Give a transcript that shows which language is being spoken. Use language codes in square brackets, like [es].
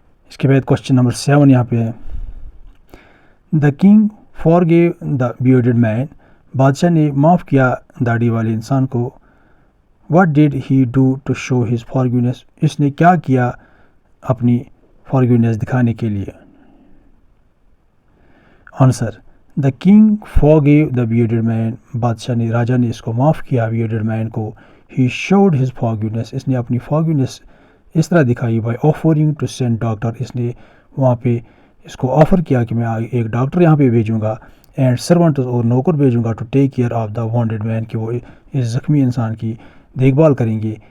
[ur] اس کے بعد question number 7 یہاں پہ ہے [en] the king forgive the bearded man, [ur] بادشاہ نے معاف کیا داڑھی والے انسان کو. [en] what did he do to show his forgiveness, [ur] اس نے کیا کیا اپنی فارگیونیس دکھانے کے لیے. [en] answer the king forgave the bearded man, [ur] راجا نے اس کو معاف کیا بیورڈ مین کو. [en] he showed his forgiveness, [ur] اس نے اپنی فارگیونیس اس طرح دکھائی [en] by offering to send doctor, [ur] اس نے وہاں پہ اس کو آفر کیا کہ میں ایک ڈاکٹر یہاں پہ بھیجوں گا، اینڈ سرونٹ اور نوکر بھیجوں گا [en] to take care of the wounded man, [ur] کہ وہ اس زخمی انسان کی دیکھ بھال کریں گے.